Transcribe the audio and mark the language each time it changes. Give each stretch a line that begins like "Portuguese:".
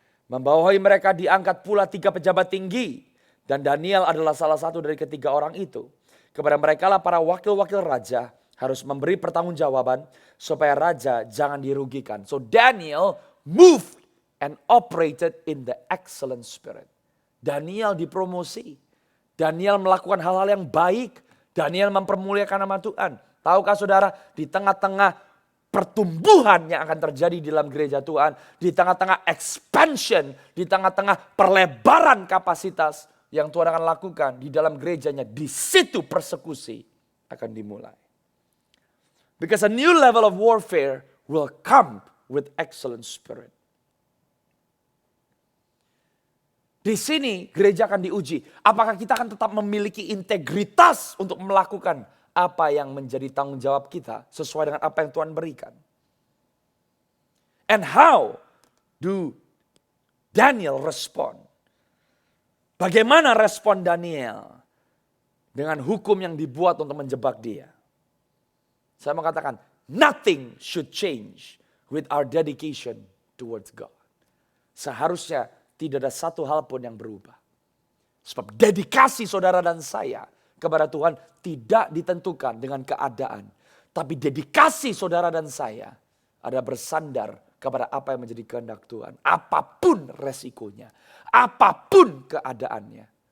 Indonesian: Membawahi mereka diangkat pula 3 pejabat tinggi, dan Daniel adalah salah satu dari ketiga orang itu. Kepada mereka lah para wakil-wakil raja harus memberi pertanggungjawaban supaya raja jangan dirugikan.
English: So Daniel moved and operated in the excellent spirit.
Indonesian: Daniel dipromosi. Daniel melakukan hal-hal yang baik. Daniel mempermuliakan nama Tuhan. Tahukah saudara, di tengah-tengah pertumbuhan yang akan terjadi di dalam gereja Tuhan, di tengah-tengah expansion, di tengah-tengah perlebaran kapasitas yang Tuhan akan lakukan di dalam gerejanya, di situ persekusi akan dimulai.
English: Because a new level of warfare will come with excellent spirit.
Indonesian: Di sini gereja akan diuji. Apakah kita akan tetap memiliki integritas untuk melakukan apa yang menjadi tanggung jawab kita sesuai dengan apa yang Tuhan berikan.
English: And how do Daniel respond?
Indonesian: Bagaimana respon Daniel dengan hukum yang dibuat untuk menjebak dia? Saya mengatakan,
English: nothing should change with our dedication towards God.
Indonesian: Seharusnya tidak ada satu hal pun yang berubah. Sebab dedikasi saudara dan saya kepada Tuhan tidak ditentukan dengan keadaan. Tapi dedikasi saudara dan saya ada bersandar kepada apa yang menjadi kehendak Tuhan. Apapun resikonya, apapun keadaannya.